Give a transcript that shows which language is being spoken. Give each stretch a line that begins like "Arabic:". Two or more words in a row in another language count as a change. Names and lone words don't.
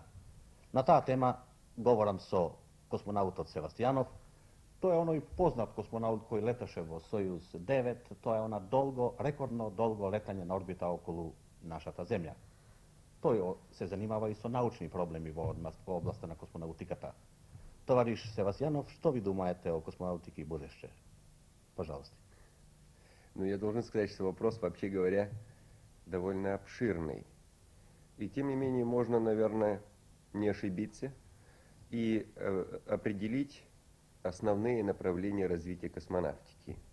Macedonian: На таа тема говорам со космонаутот Севастијанов. Тој е оној познат космонаут кој леташе во Сојуз 9, тоа е она рекордно долго летање на орбита околу нашата Земја. Тој се занимава и со научни проблеми во областа на космонаутиката. Товариш Севастијанов,
Russian: что ви думаете о космонавтике и будеще? Пожалуйста. Ну, я должен сказать, что вопрос, вообще говоря, довольно обширный. И тем не менее можно, наверное, не ошибиться и определить основные направления развития космонавтики.